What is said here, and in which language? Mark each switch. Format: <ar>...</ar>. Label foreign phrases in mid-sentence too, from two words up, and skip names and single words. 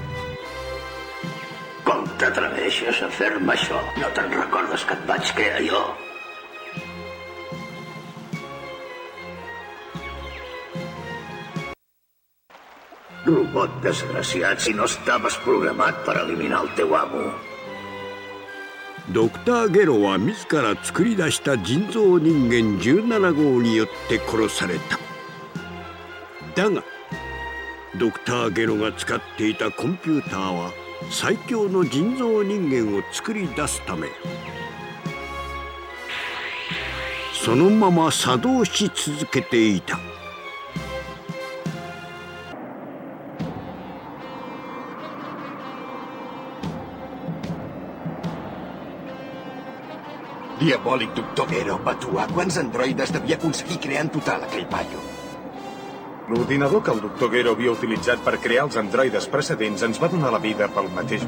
<ca>Com t'atreveixes a fer-me això? No te'n recordes que et vaig crear jo? Robot desgraciat, si no estaves programat per eliminar el teu amo.</ca> <ja>ドクター・ゲロは自ら作り出した人造人間17号によって殺された。だがドクター・ゲロが使っていたコンピューターは最強の人造人間を作り出すためそのまま作動し続けていた。</ja> <ca>Diabòlic doctor Gero, va trobar quants androides devia aconseguir crear en total aquell paio. L'ordinador que el doctor Gero havia utilitzat per crear els androides precedents ens va donar la vida pel mateix.</ca>